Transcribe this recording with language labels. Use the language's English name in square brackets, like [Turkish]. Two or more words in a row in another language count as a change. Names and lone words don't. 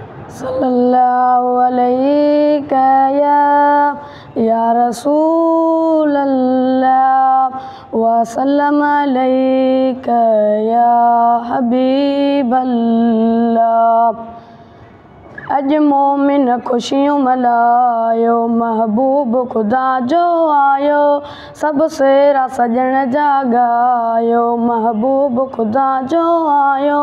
[Arabic] صلى الله عليك يا رسول الله وسلم عليك يا حبيب الله. [Sindhi] अज मोमिन खुशियों मल्हायो, महबूब खुदा जो आयो, सब सेरा सजण जागायो, महबूब खुदा जो आयो।